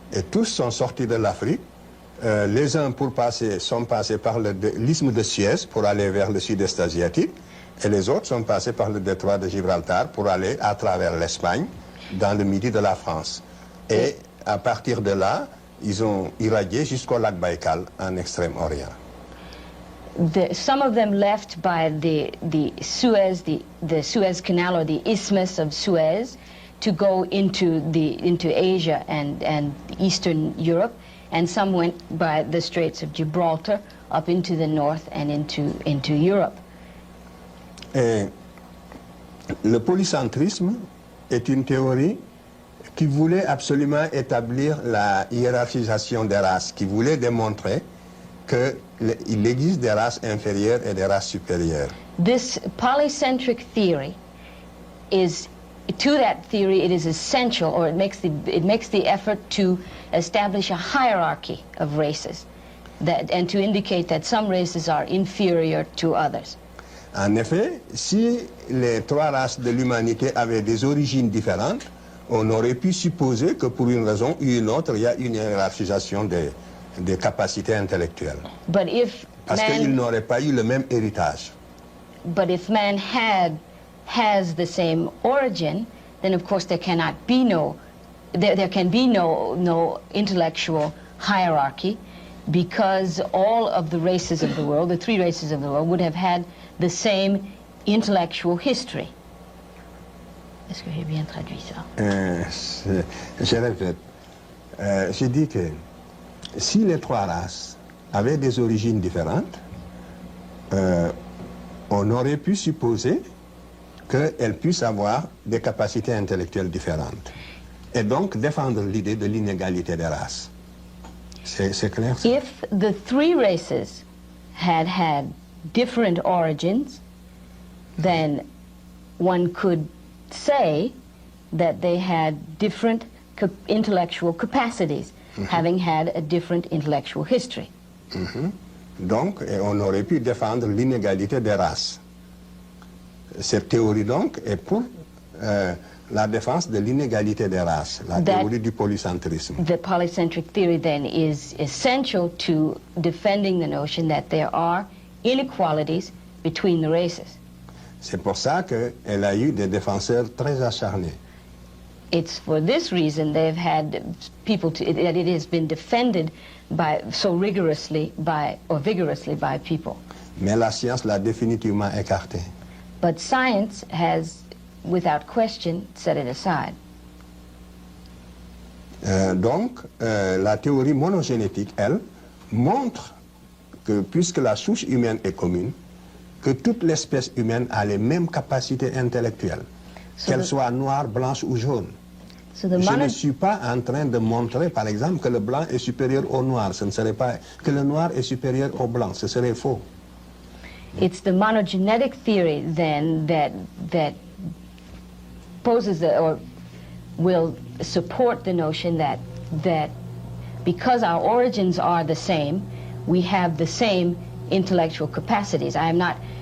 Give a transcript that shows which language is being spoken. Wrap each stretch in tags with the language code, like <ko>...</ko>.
<fr>Et tous sont sortis de l'Afrique. Les uns sont passés par l'isthme de Suez pour aller vers le sud-est asiatique, et les autres sont passés par le détroit de Gibraltar pour aller à travers l'Espagne, dans le midi de la France. Et à partir de là, ils ont irradié jusqu'au lac Baïkal en Extrême-Orient.</fr> <en>Some of them left by the Suez Canal or the Isthmus of Suez to go into Asia and Eastern Europe, and some went by the Straits of Gibraltar up into the north and into Europe.</en> <fr>Et le polycentrisme est une théorie qui voulait absolument établir la hiérarchisation des races, qui voulait démontrer qu'il existe des races inférieures et des races supérieures.</fr> <en>This polycentric theory is, to that theory, it is essential, or it makes the effort to establish a hierarchy of races, and to indicate that some races are inferior to others.</en> <fr>En effet, si les trois races de l'humanité avaient des origines différentes, on aurait pu supposer que pour une raison ou une autre, il y a une hiérarchisation des capacités intellectuelles. Parce qu'ils n'auraient pas eu le même héritage.</fr> <en>But if man has the same origin, then of course there cannot be there can be no intellectual hierarchy, because all of the races of the world, the three races of the world, would have had the same intellectual history.</en> <fr>Est-ce que j'ai bien traduit ça? Je répète. Je dis que si les trois races avaient des origines différentes, on aurait pu supposer qu'elles puissent avoir des capacités intellectuelles différentes. Et donc défendre l'idée de l'inégalité des races. C'est clair?</fr> <en>If the three races had different origins, then one could say that they had different intellectual capacities, having had a different intellectual history.</en> <fr>Donc, on aurait pu défendre l'inégalité des races. Cette théorie, donc, est pour la défense de l'inégalité des races, la théorie du polycentrisme.</fr> <en>The polycentric theory, then, is essential to defending the notion that there are inequalities between the races.</en> <fr>C'est pour ça qu'elle a eu des défenseurs très acharnés.</fr> <en>It's for this reason they've had people that it has been defended so vigorously by people.</en> <fr>Mais la science l'a définitivement écarté.</fr> <en>But science has, without question, set it aside.</en> <fr>Donc, la théorie monogénétique, elle, montre que puisque la souche humaine est commune, que toute l'espèce humaine a les mêmes capacités intellectuelles, qu'elle soit noire, blanche ou jaune. Je ne suis pas en train de montrer, par exemple, que le blanc est supérieur au noir. Ce ne serait pas que le noir est supérieur au blanc. Ce serait faux.</fr> <en>It's the monogenetic theory, then, that poses or will support the notion that because our origins are the same, we have the same intellectual capacities. I am not</en>